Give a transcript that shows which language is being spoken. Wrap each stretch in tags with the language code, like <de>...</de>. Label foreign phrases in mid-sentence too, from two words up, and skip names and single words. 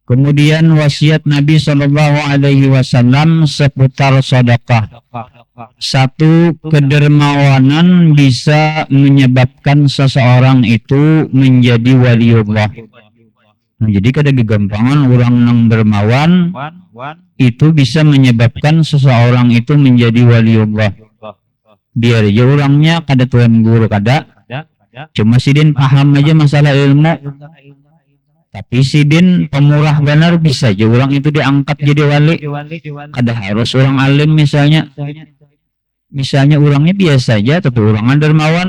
<id>Kemudian wasiat Nabi Shallallahu Alaihi Wasallam seputar sedekah. Satu, kedermawanan bisa menyebabkan seseorang itu menjadi waliullah. Nah,</id> <bjn>jadi kada gegampangan</bjn> <id>orang yang dermawan itu bisa menyebabkan seseorang itu menjadi waliullah.</id> <bjn>Biar aja orangnya kada tuan guru kada, cuma sidin paham aja masalah ilmu. Tapi sidin pemurah benar bisa aja orang itu diangkat jadi wali.</bjn> <id>Kada harus orang alim misalnya. Misalnya orangnya biasa aja tapi orangnya dermawan.</id>